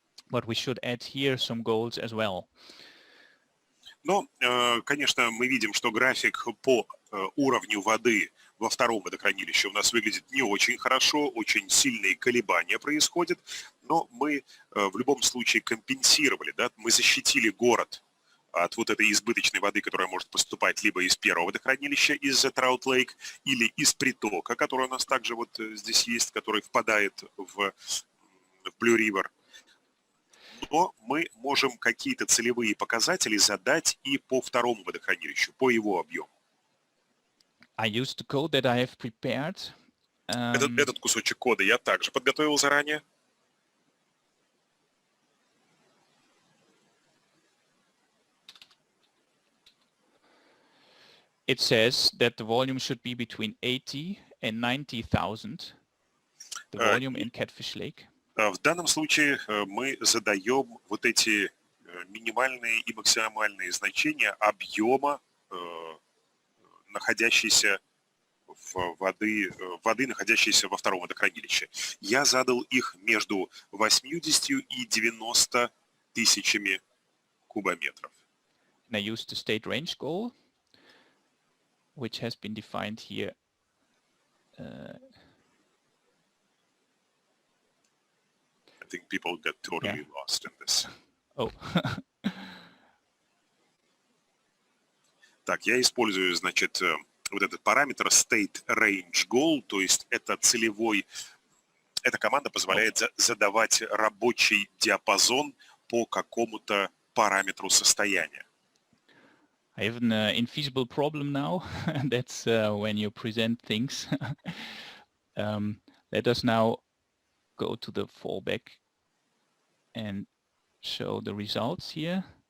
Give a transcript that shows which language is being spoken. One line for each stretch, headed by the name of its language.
English: But we should add here some goals as well.
Russian: Но, конечно, мы видим, что график по уровню воды во втором водохранилище у нас выглядит не очень хорошо, очень сильные колебания происходят, но мы в любом случае компенсировали, да, мы защитили город от вот этой избыточной воды, которая может поступать либо из первого водохранилища, из Trout Lake, или из притока, который у нас также вот здесь есть, который впадает в Blue River. Но мы можем какие-то целевые показатели задать и по второму водохранилищу, по его объему.
English: I used the code that I have prepared.
Russian: Этот кусочек кода я также подготовил заранее.
English: It says that the volume should be between 80 and 90,000, the volume in Catfish Lake.
Russian: В данном случае мы задаем вот эти минимальные и максимальные значения объема находящейся воды, находящейся во втором водохранилище. Я задал их между 80 и 90 тысячами кубометров.
English: And I used the state range goal, which has been defined here. I think people get totally lost in this. Oh.
Russian: Так, я использую, значит, вот этот параметр State Range Goal, то есть это целевой, эта команда позволяет задавать рабочий диапазон по какому-то параметру состояния.
English: I have an infeasible problem now. That's when you present things. Let us now go to the fallback and show the results here.